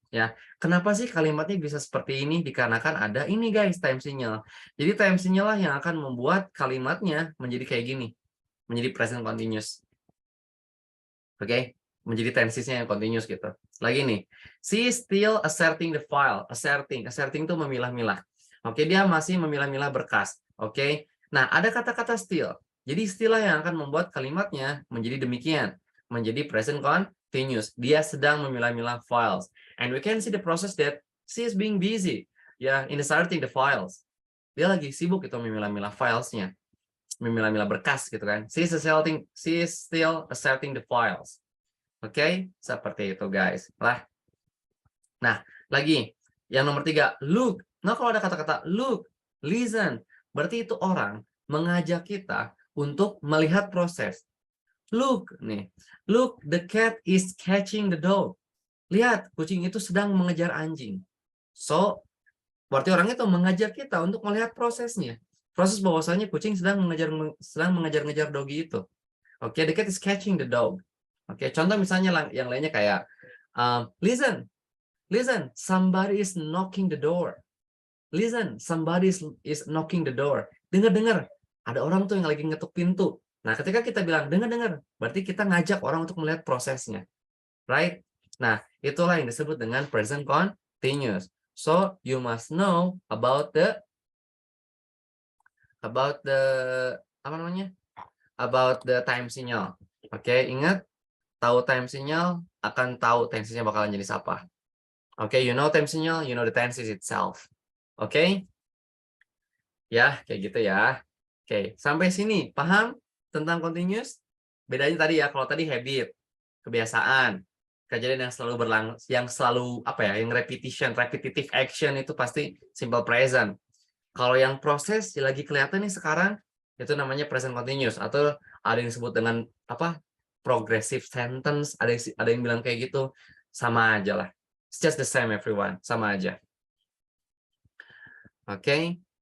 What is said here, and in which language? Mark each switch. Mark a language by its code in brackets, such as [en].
[id] Ya, kenapa sih kalimatnya bisa seperti ini? Dikarenakan ada ini guys, time signal. Jadi time signal lah yang akan membuat kalimatnya menjadi kayak gini, menjadi present continuous. Oke, menjadi tensesnya yang continuous gitu. Lagi nih, [en] she still asserting the file. [id] Asserting itu memilah-milah. Oke, dia masih memilah-milah berkas. Oke, nah ada kata-kata still. Jadi istilah yang akan membuat kalimatnya menjadi demikian, menjadi present continuous. Dia sedang memilah-milah files, [en] and we can see the process that she is being busy, ya, in asserting the files. [id] Dia lagi sibuk itu memilah-milah filesnya, memilah-milah berkas gitu kan. [en] She is still asserting the files. [id] Oke, seperti itu guys. Nah, lagi yang nomor 3, look. Nah, kalau ada kata-kata look, listen, berarti itu orang mengajak kita untuk melihat proses. [en] Look nih, look, the cat is catching the dog. [id] Lihat, kucing itu sedang mengejar anjing. [en] So, [id] Berarti orang itu mengajak kita untuk melihat prosesnya. Proses bahwasanya kucing sedang mengejar-ngejar doggy itu. [en] Oke, the cat is catching the dog. Oke, [id] contoh misalnya yang lainnya kayak [en] listen, listen, somebody is knocking the door. Listen, somebody is knocking the door. [id] Dengar-dengar, ada orang tuh yang lagi ngetuk pintu. Nah, ketika kita bilang dengar-dengar, berarti kita ngajak orang untuk melihat prosesnya, right? Nah, itulah yang disebut dengan present continuous. [en] So, you must know about the [id] apa namanya? [en] About the time signal. [id] Oke, ingat, tahu time signal akan tahu tensinya bakalan jenis apa. [en] Oke, you know time signal, you know the tenses itself. [id] Oke? Ya, kayak gitu ya. Oke, sampai sini paham tentang continuous? Bedanya tadi ya, kalau tadi habit, kebiasaan, kejadian yang selalu yang selalu apa ya, yang repetitive action itu pasti simple present. Kalau yang proses lagi kelihatan nih sekarang, itu namanya present continuous, atau ada yang disebut dengan apa? Progressive sentence, ada yang bilang kayak gitu. Sama aja lah. [en] It's just the same everyone, [id] sama aja. Oke.